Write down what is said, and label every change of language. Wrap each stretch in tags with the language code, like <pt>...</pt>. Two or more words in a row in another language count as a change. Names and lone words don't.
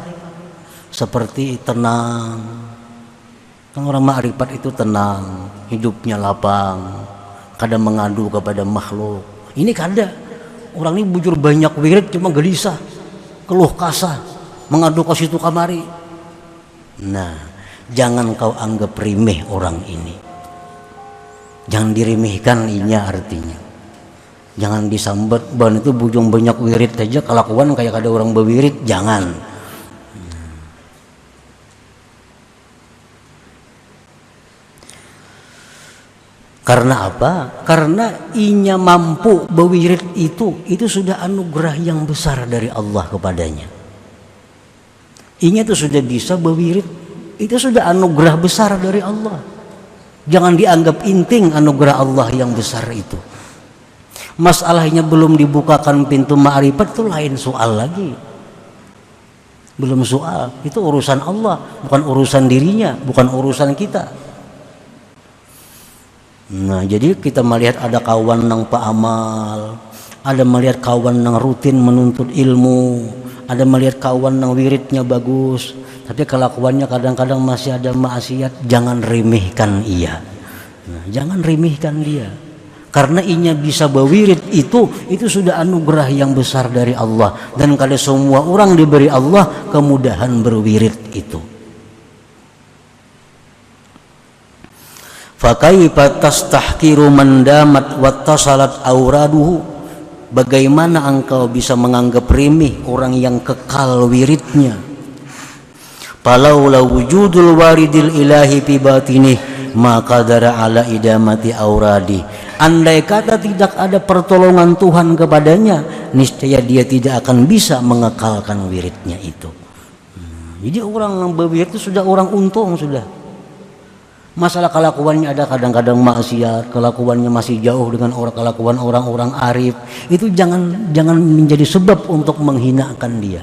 <id>Seperti tenang, kan orang ma'rifat itu tenang, hidupnya lapang, kadang mengadu kepada makhluk.</id> <bjn>Ini kada, orang ini bujur banyak wirid cuma gelisah, keluh kasah, mengadu ke situ kamari. Nah, jangan kau anggap remeh orang ini, jangan diremehkan inya artinya. Jangan disambat, ban itu bujung banyak wirid aja kelakuan kayak ada orang berwirid, jangan.</bjn> <id>Karena apa?</id> <bjn>Karena inya mampu berwirid itu sudah anugerah yang besar dari Allah kepadanya. Inya itu sudah bisa berwirid, itu sudah anugerah besar dari Allah.</bjn> <id>Jangan dianggap inting anugerah Allah yang besar itu. Masalahnya belum dibukakan pintu ma'rifat itu lain soal lagi. Belum soal, itu urusan Allah, bukan urusan dirinya, bukan urusan kita.</id> <bjn>Nah, jadi kita melihat ada kawan nang paamal, ada melihat kawan nang rutin menuntut ilmu, ada melihat kawan nang wiridnya bagus, tapi kelakuannya kadang-kadang masih ada maksiat, jangan remehkan ia.</bjn> <id>Nah, jangan remehkan dia. Karena inya bisa berwirid itu sudah anugerah yang besar dari Allah, dan kalau semua orang diberi Allah kemudahan berwirid itu.</id> <ar>فكيف تستحقر من دامت واتصلت أوراده,</ar> <id>bagaimana engkau bisa menganggap remeh orang yang kekal wiridnya.</id> <ar>فلولا وجود الوارد الإلهي في باطنه ما قدر على إدامة الأوراد.</ar> <id>Andai kata tidak ada pertolongan Tuhan kepadanya, niscaya dia tidak akan bisa mengekalkan wiridnya itu. Jadi orang yang berwirid itu sudah orang untung sudah. Masalah kelakuannya ada kadang-kadang maksiat, kelakuannya masih jauh dengan kelakuan orang-orang arif, itu jangan menjadi sebab untuk menghinakan dia.</id>